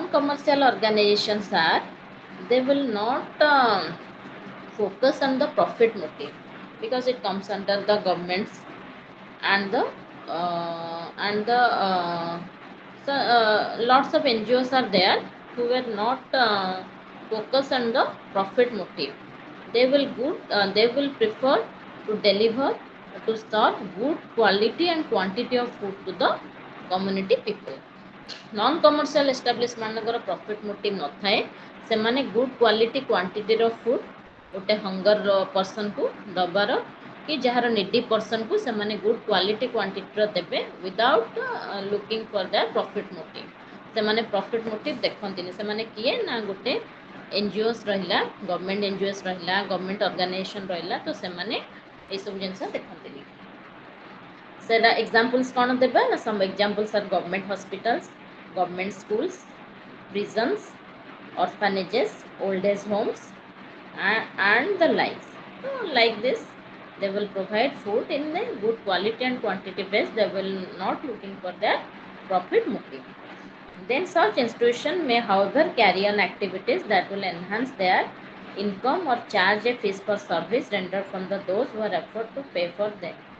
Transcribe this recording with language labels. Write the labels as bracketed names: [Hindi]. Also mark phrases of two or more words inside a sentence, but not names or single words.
[English] Non-commercial organizations are they will not focus on the profit motive, because it comes under the government's and the so lots of NGOs are there who were not focused on the profit motive. They will prefer to deliver, to serve good quality and quantity of food to the community people. Non commercial establishment [Odia] ମାନଙ୍କର [English] profit motive [Odia] ନଥାଏ, ସେମାନେ [English] good quality quantity [Odia] ର food ଗୋଟେ [English] hunger person [Odia] କୁ ଦବାର କି ଯାହାର [English] needy person [Odia] କୁ ସେମାନେ [English] good quality quantity [Odia] ର ଦେବେ [English] without looking for their profit motive. [Odia] ସେମାନେ [English] profit motive [Odia] ଦେଖନ୍ତିନି। ସେମାନେ କିଏ ନା ଗୋଟେ NGOs ରହିଲା, [English] government NGOs [Odia] ରହିଲା, [English] government organization [Odia] ରହିଲା, ତ ସେମାନେ ଏଇସବୁ ଜିନିଷ ଦେଖନ୍ତିନି। ସେଟା ଏକ୍ସାମ୍ପଲ୍ସ କ'ଣ ଦେବେ ନା [English] some examples are government hospitals, government schools, prisons, orphanages, old age homes, and the likes. So like this, they will provide food in a good quality and quantity base. They will not looking for their profit motive. Then such institution may however carry on activities that will enhance their income or charge a fees for service rendered from those who are afford to pay for them.